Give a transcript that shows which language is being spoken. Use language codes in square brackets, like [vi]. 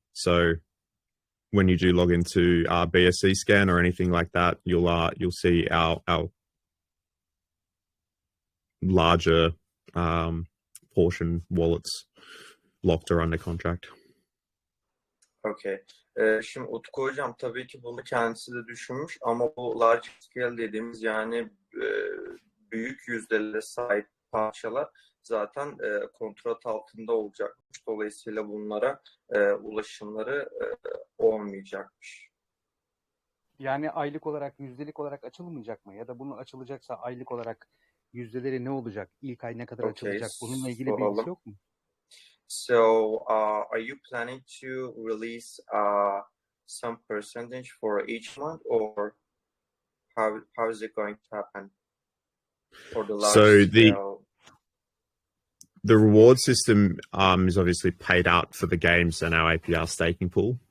[en] So when you do log into our BSC scan or anything like that, you'll see our larger portion wallets locked or under contract. Okay. [tr] Şimdi Utku hocam tabii ki bunu kendisi de düşünmüş ama bu large scale dediğimiz yani büyük yüzdelere sahip parçalar zaten kontrat altında olacakmış. Dolayısıyla bunlara ulaşımları olmayacakmış. Yani aylık olarak, yüzdelik olarak açılmayacak mı? Ya da bunu açılacaksa aylık olarak yüzdeleri ne olacak? İlk ay ne kadar açılacak? Bununla ilgili bir bilgisi yok mu? [en] So, are you planning to release some percentage for each month, or how is it going to happen for the large scale? The reward system is obviously paid out for the games and our APR staking pool.